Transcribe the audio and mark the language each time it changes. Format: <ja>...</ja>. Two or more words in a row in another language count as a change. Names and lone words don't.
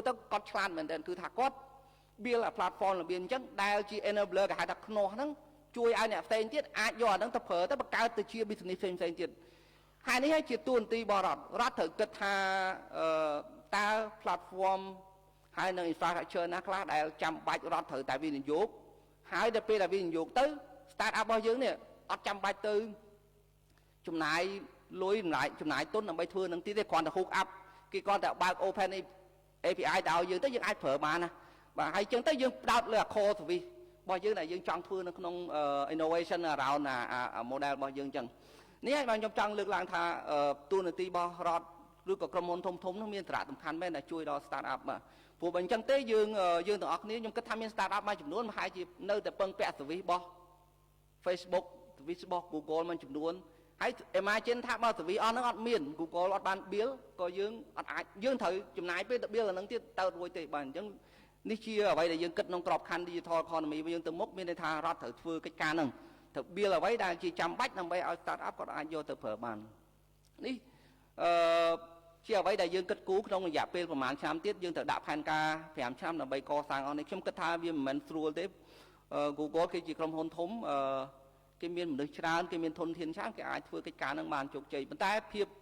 <km>ទៅគាត់ឆ្លាតមែនទែនគឺថាគាត់</km> <en>build platform</en> <km>របៀបអញ្ចឹងដែលជា enabler គេហៅថាខ្នោះហ្នឹងជួយឲ្យអ្នកផ្សេងទៀតអាចយកអាហ្នឹងទៅប្រើទៅបង្កើតទៅជា business ផ្សេងទៀតហើយនេះជាតួនាទីរបស់រដ្ឋត្រូវគិតថាតើ platform ហើយនឹង infrastructure ណាខ្លះដែលចាំបាច់រដ្ឋត្រូវតែវិនិយោគហើយដល់ពេលដែលវិនិយោគទៅ</km> <en>start up</en> <km>របស់យើងនេះអត់ចាំបាច់ទៅចំណាយលុយចំណាយទុនដើម្បីធ្វើនឹងទៀតទេគ្រាន់តែ</km> <en>hook up</en> <km>គេគ្រាន់តែបើក open API ទៅឲ្យយើងទៅយើងអាចប្រើបានណាបាទហើយអញ្ចឹងទៅយើងផ្ដោតលើ</km> <en>core service</en> <km>របស់យើងដែលយើងចង់ធ្វើនៅក្នុង</km> <en>innovation around model</en> <km>របស់យើងអញ្ចឹងនេះហើយបាទខ្ញុំចង់លើកឡើងថាតួនាទីរបស់រដ្ឋឬក៏ក្រុមហ៊ុនធំនោះមានសារៈសំខាន់ មែនដែលជួយដល់</km> <en>start up</en> <km>បាទព្រោះបើអញ្ចឹងទេយើងទាំងអស់គ្នាខ្ញុំគិតថាមាន</km> <en>start up</en> <km>មួយចំនួនប្រហែលជានៅតែពឹងពាក់ service របស់ Facebook service របស់ Google មួយ ចំនួនហើយ imagine ថាបើ service អស់ហ្នឹងអត់មាន Google អត់បាន build ក៏យើងអត់អាចយើងត្រូវចំណាយពេលទៅ build អាហ្នឹងទៀតទៅ រួចទេបាទអញ្ចឹងនេះជាអ្វីដែលយើងគិតក្នុងក្របខ័ណ្ឌ</km> <en>Digital Economy</en> <km>របស់យើងទៅមុខមានន័យថារដ្ឋត្រូវធ្វើកិច្ចការហ្នឹងទៅ build អ្វីដែលជាចាំបាច់ដើម្បីឲ្យ</km> <en>start up</en> <km>គាត់អាចយកទៅប្រើបាននេះជាអ្វីដែលយើងគិតគូរក្នុងរយៈពេលប្រហែលឆ្នាំទៀតយើងត្រូវដាក់ផែនការ5ឆ្នាំដើម្បីកសាងអស់នេះខ្ញុំគិតថាវាមិនមែនស្រួលទេ Google គឺជាក្រុមហ៊ុនធំគេមានមនុស្សច្រើនគេមានធនធានច្រើនគេអាចធ្វើកិច្ចការនឹងបានជោគជ័យប៉ុន្តែភាព</km>